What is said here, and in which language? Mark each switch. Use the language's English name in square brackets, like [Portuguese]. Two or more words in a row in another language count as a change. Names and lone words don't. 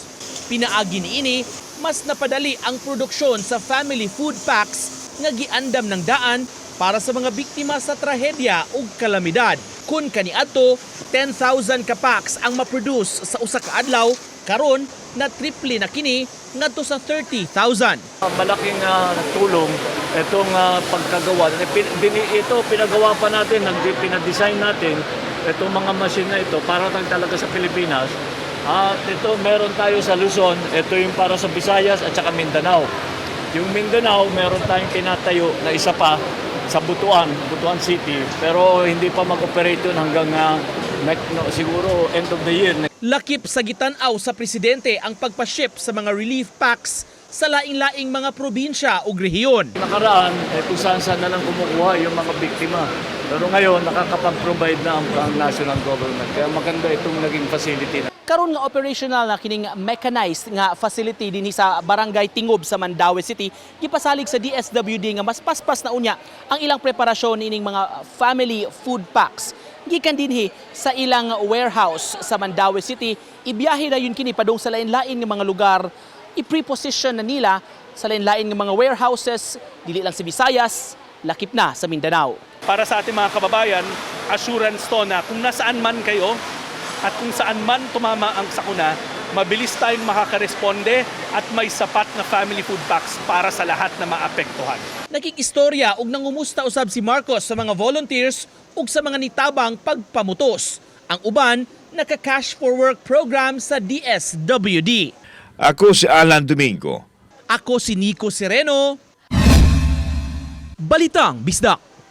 [Cebuano] Pinaagi niini, mas napadali ang produksyon sa family food packs nga giandam ng daan para sa mga biktima sa trahedya ug kalamidad. Kun kaniadto, 10,000 ka packs ang maproduce sa usa ka adlaw, karon na triple na kini ngadto sa 30,000. [Filipino] Malaking tulong itong pagkagawa. Ito pinagawa pa natin, pinadesign natin itong mga machine na ito para talaga sa Pilipinas. At ito meron tayo sa Luzon, ito yung para sa Visayas at saka Mindanao. Yung Mindanao meron tayong tinatayo na isa pa sa Butuan City, pero hindi pa mag-operate yun hanggang siguro [English] end of the year. [Cebuano] Lakip sa gitanaw sa presidente ang pagpa-ship sa mga relief packs sa laing-laing mga probinsya o rehiyon. [Filipino] Nakaraan, kung saan na lang kumukuha yung mga biktima. Pero ngayon, nakakapag-provide na ang national government. Kaya maganda itong naging facility. [Cebuano] Karon nga operational na kining mechanized nga facility dinhi sa Barangay Tingob sa Mandaue City, gipasalig sa DSWD nga mas paspas na unya ang ilang preparasyon ining mga family food packs. Gikan dinhi sa ilang warehouse sa Mandaue City, ibiyahe na yun kini padung sa lain-lain nga mga lugar, i-preposition na nila sa lain-lain nga mga warehouses, dili lang sa Visayas, lakip na sa Mindanao. [Filipino] Para sa ating mga kababayan, assurance to na kung nasaan man kayo at kung saan man tumama ang sakuna, mabilis tayong makakaresponde at may sapat na family food packs para sa lahat na maapektuhan. [Cebuano] Nakikistorya ug nangumusta usab si Marcos sa mga volunteers ug sa mga nitabang pagpamutos. Ang uban, naka- [English] cash for work program [Cebuano] sa DSWD. Ako si Alan Domingo. Ako si Nico Sereno. Balitang Bisdak.